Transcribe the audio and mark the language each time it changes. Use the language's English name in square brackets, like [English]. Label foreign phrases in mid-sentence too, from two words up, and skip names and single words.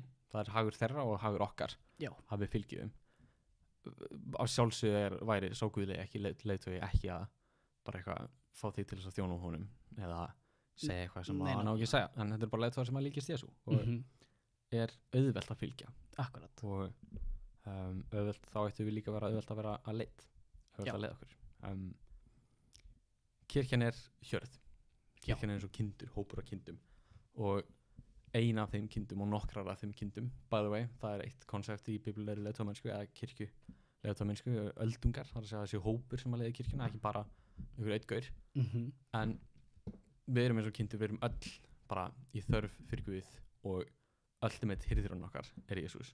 [Icelandic] Það er hagur þeirra og hagur okkar að við fylgjum. Á sjálfsög væri sá guðlegi ekki leiðtogi ekki að bara eitthvað fá því til þess að þjóna honum eða segja eitthvað sem hann á ekki að segja, en þetta er bara leiðtogar sem að líkist Jesú og er auðvelt að fylgja. Akkurat. Og auðvelt, þá ættum við líka vera auðvelt að vera að auðvelt að leiða okkur. Kirkjan er hjörð. Kirkjan er eins og kindur, hópur af kindum og ein af þeim kindum og nokkrar af þeim kindum, [English] by the way, [Icelandic] það er eitt konsept í biblilegri leiðtogamennsku eða kirkju leiðtogamennsku, öldungar, það er að segja þessi hópur sem að leiða kirkjuna, ekki bara einhver eitt gaur, en við erum eins og kindur, við erum öll bara í þörf fyrir Guð og ultimate hirðurinn okkar er Jesús.